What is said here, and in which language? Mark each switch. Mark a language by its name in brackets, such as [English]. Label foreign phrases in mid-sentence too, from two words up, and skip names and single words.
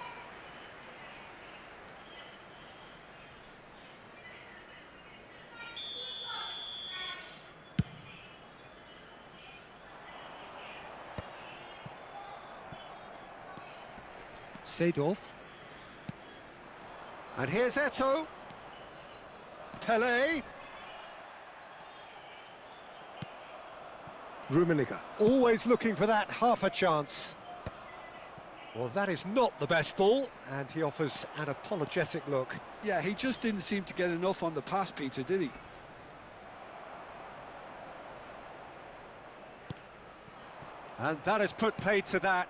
[English] Seedorf. And here's Eto'o. Pele. Rummenigge, always looking for that half a chance. Well, that is not the best ball, and he offers an apologetic look. Yeah, he just didn't seem to get enough on the pass, Peter, did he? And that has put paid to that.